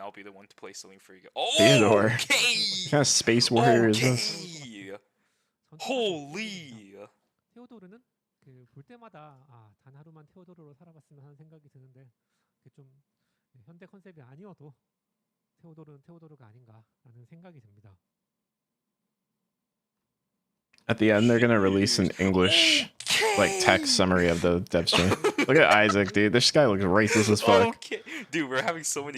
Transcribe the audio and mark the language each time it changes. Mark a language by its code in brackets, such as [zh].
[en] I'll be the one to play Celine for you. Oh, Theodore. What okay. kind of space warrior is this? Okay. Holy. [ko] 테오도르는 그 볼 때마다 단 하루만 테오도르로 살아봤으면 하는 생각이 드는데 그게 좀 현대 컨셉이 아니어도 테오도르는 테오도르가 아닌가라는 생각이 듭니다. [en] At the end, they're gonna release an English like text summary of the dev stream. Look at Isaac, dude. This guy looks racist as fuck. Okay. Dude, we're having so many